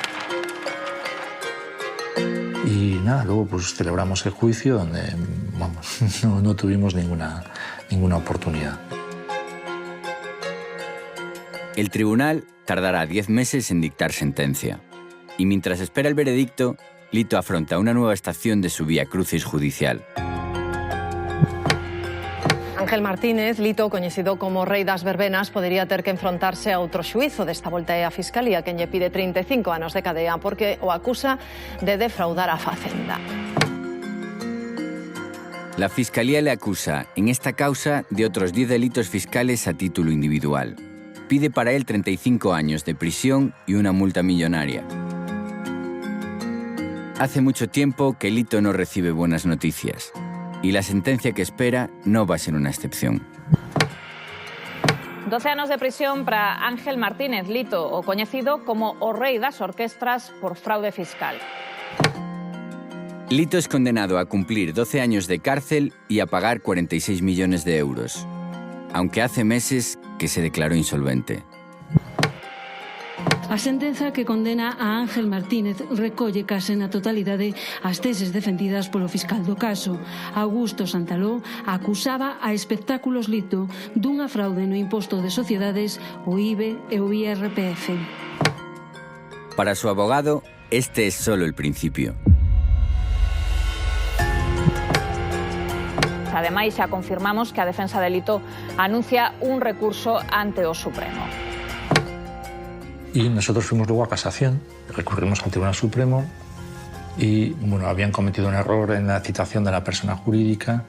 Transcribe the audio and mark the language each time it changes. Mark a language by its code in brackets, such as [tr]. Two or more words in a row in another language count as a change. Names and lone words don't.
[es] Y nada, luego pues celebramos el juicio donde vamos, no tuvimos ninguna oportunidad. El tribunal tardará 10 meses en dictar sentencia. Y mientras espera el veredicto, Lito afronta una nueva estación de su vía crucis judicial. [gl] Ángel Martínez, Lito, coñecido como Rei das Verbenas, podería ter que enfrontarse a outro xuízo. Desta volta é a Fiscalía quen lle pide 35 anos de cadea porque o acusa de defraudar a Facenda. [es] La Fiscalía le acusa, en esta causa, de otros 10 delitos fiscales a título individual. Pide para él 35 años de prisión y una multa millonaria. Hace mucho tiempo que Lito no recibe buenas noticias. Y la sentencia que espera no va a ser una excepción. [gl] 12 anos de prisión para Ángel Martínez Lito, o coñecido como o Rei das Orquestras por fraude fiscal. [es] Lito es condenado a cumplir 12 años de cárcel y a pagar 46 millones de euros, aunque hace meses que se declaró insolvente. [gl] A sentenza que condena a Ángel Martínez recolle case na totalidade as teses defendidas polo fiscal do caso. Augusto Santaló acusaba a Espectáculos Lito dunha fraude no imposto de sociedades, o IBE e o IRPF. [es] Para su abogado, este es solo el principio. [gl] Ademais, xa confirmamos que a defensa de Lito anuncia un recurso ante o Supremo. [es] Y nosotros fuimos luego a casación, recurrimos al Tribunal Supremo y bueno, habían cometido un error en la citación de la persona jurídica.